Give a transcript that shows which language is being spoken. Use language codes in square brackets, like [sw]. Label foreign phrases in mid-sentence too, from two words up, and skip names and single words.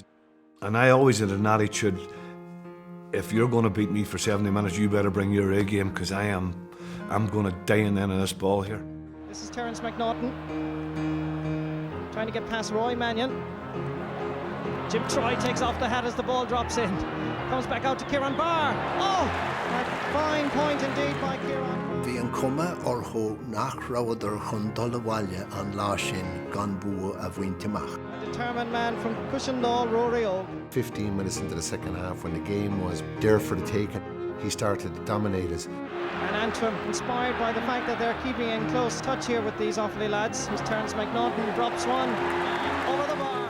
[en] And I always had an attitude, if you're going to beat me for 70 minutes, you better bring your A game, because I'm going to die in the end of this ball here. This is Terence McNaughton trying to get past Roy Mannion. Jim Troy takes off the hat as the ball drops in. Comes back out to Kieran Bharr. Oh, a fine point indeed by Kieran. [ga] Bhí an cuma orthu nach raibh chun dul bhaile an lá sin gan bua a bhainteach. [en] A determined man from Cushendall, Rory Oak. 15 minutes into the second half, when the game was there for the taking, he started to dominate us. And Antrim, inspired by the fact that they're keeping in close touch here with these Offaly lads, who's Terence McNaughton drops one over the bar.